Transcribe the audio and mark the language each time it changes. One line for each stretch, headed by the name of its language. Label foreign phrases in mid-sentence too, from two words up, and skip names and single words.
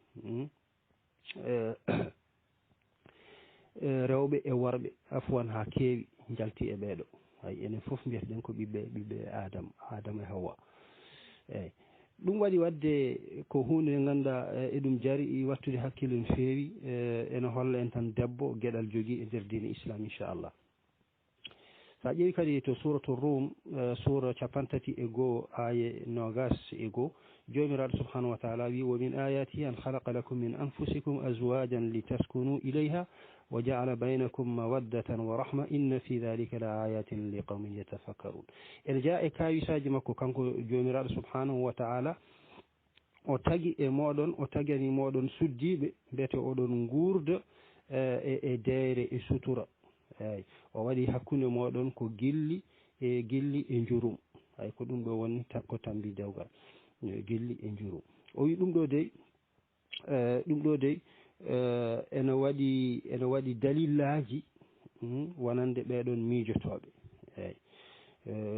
Fula: rewɓe e worɓe afwan ha keewi jalti e ɓeɗo hay enen foof mbiyeten ko ɓiɓɓe Adama e Hawa eyyi ɗum waɗi wadde ko hunde nde ganduɗa e ɗum jaari wattude hakkille no feewi ene holla en tan debbo gueɗal jogui e nder diine islam
Arabic: إن شاء الله
Fula: sa ƴeewi kadi to
Arabic: سورة الروم
Fula: sura 31 aya 21 jomiraɗo
Arabic: سبحانه وتعالى
Fula: wi wa
Arabic: من آياته أن خلق لكم من أنفسكم أزواجا لتسكنوا إليها وجعل بينكم مودة ورحمة إن في ذلك ل لآيات لقوم يتفكرون
Fula: ene jaa e kawisaji makko kanko jomiraɗo
Arabic: سبحانه وتعالى
Fula: o tagi e moɗon o tagani moɗon suddiɓe mbiyete oɗon gurda e deyre e sutura eyyi o waɗi hakkude moɗon ko gilli e jurum ay ko ɗum ɗo woni ko tambi dewgal gilli e jurum o wi ɗum ɗo dey ene waɗi dalillaji wonande ɓeɗon miijotoɓe eyyi